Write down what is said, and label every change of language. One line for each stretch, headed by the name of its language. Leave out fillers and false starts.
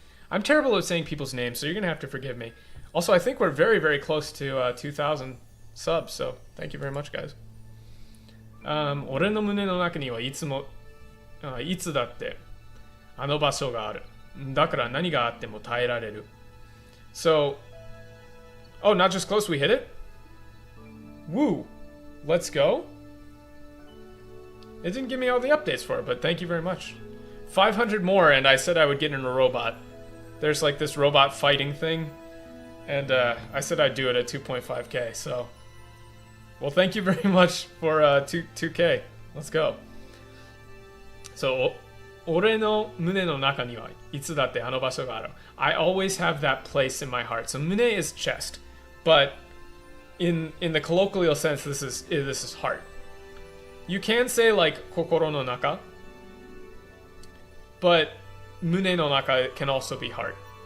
English: I'm terrible at saying people's names, so you're gonna have to forgive me. Also, I think we're very, very close to 2,000 subs, so thank you very much, guys.
Japanese: 俺の胸の中にはいつも、いつだってあの場所がある。だから何があっても耐えられる.
English: So, oh, not just close, we hit it? Woo! Let's go. It didn't give me all the updates for it, but thank you very much. 500 more, and I said I would get in a robot. There's like this robot fighting thing, and I said I'd do it at 2.5k, so... Well, thank you very much for 2k. Let's go.
Japanese: So, 俺の胸の中にはいつだってあの場所がある.
English: I always have that place in my heart. So, 胸 is chest, but in the colloquial sense, this is heart. You can say like 心の中, but 胸の中 can also be heart.